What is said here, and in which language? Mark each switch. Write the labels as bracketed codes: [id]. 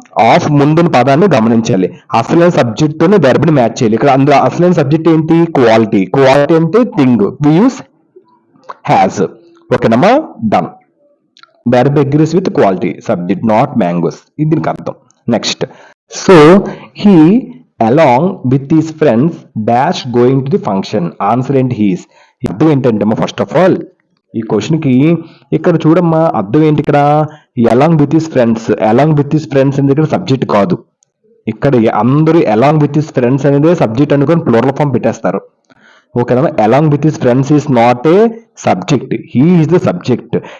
[te] Of ముందున్న పదాన్ని గమనించాలి. అసలైన సబ్జెక్ట్ తోనే వెర్బ్ ని మ్యాచ్ చేయాలి. ఇక్కడ అందులో అసలైన సబ్జెక్ట్ ఏంటి, క్వాలిటీ. క్వాలిటీ అంటే థింగ్, [en] We use has. [te] ఓకేనమ్మా. Done. [en] Verb agrees with quality, subject, not mangoes. [te] ఇది దీనికి అర్థం. Next. [en] So he along with his friends dash going to the function. Answer and his. [te] అర్థం ఏంటంటే [en] first of all [te] ఈ question కి ఇక్కడ చూడమ్మా, అర్థం ఏంటి, ఇక్కడ [en] Along with his friends. Along with his friends [te] అనేది ఇక్కడ సబ్జెక్ట్ కాదు. ఇక్కడ అందరూ అలాంగ్ విత్ హిస్ ఫ్రెండ్స్ అనేది సబ్జెక్ట్ అనుకొని ప్లూరల్ ఫామ్ పెట్టేస్తారు. ఓకేనా. [en] Along with his friends is not a subject, he is the subject.